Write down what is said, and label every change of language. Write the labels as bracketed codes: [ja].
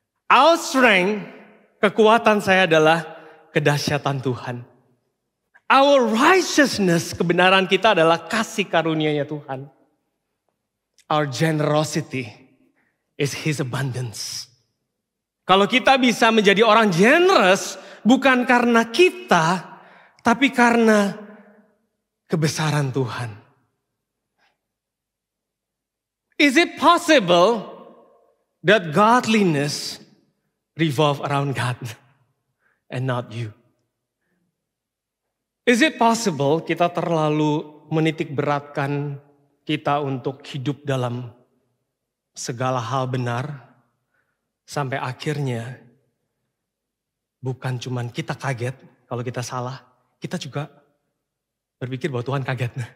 [en] Our strength, [id] kekuatan saya adalah kedahsyatan Tuhan. [en] Our righteousness, [id] kebenaran kita adalah kasih karunia-Nya Tuhan. [en] Our generosity is His abundance. [id] Kalau kita bisa menjadi orang generous, bukan karena kita, tapi karena kebesaran Tuhan. [en] Is it possible that godliness revolve around God and not you? Is it possible [id] kita terlalu menitik beratkan kita untuk hidup dalam segala hal benar, sampai akhirnya bukan cuman kita kaget kalau kita salah, kita juga berpikir bahwa Tuhan kaget.